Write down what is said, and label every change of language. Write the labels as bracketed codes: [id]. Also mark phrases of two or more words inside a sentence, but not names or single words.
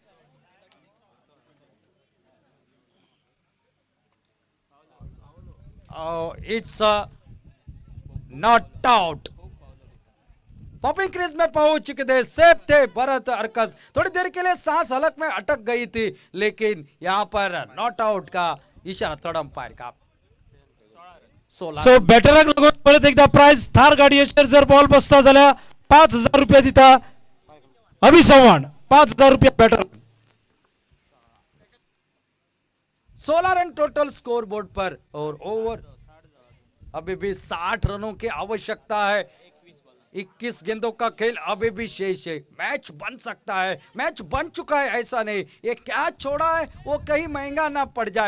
[en] It's not out. popping crease [hi] में पहुंच चुके थे, सेफ थे भरत अर्कस। थोड़ी देर के लिए सांस हलक में अटक गई थी, लेकिन यहां पर [en] not out [hi] का इशारा [en] third umpire [hi] का। 16 [kok] सो बॅटराक लागून परत एकदा प्राइज थार गाडयेचेर जर बॉल बसता जाल्यार 5,000 रुपया दिता अभिसंवाद, 5,000 रुपया बॅटर। [hi] 16 रन [en] total score board [hi] पर और ओवर अभी भी 60 रनों की आवश्यकता है। 21 गेंदों का खेल अभी भी शेष है। मैच बन सकता है, मैच बन चुका है, ऐसा नहीं ये कैच छोड़ा है वो कहीं महंगा ना पड़ जाए।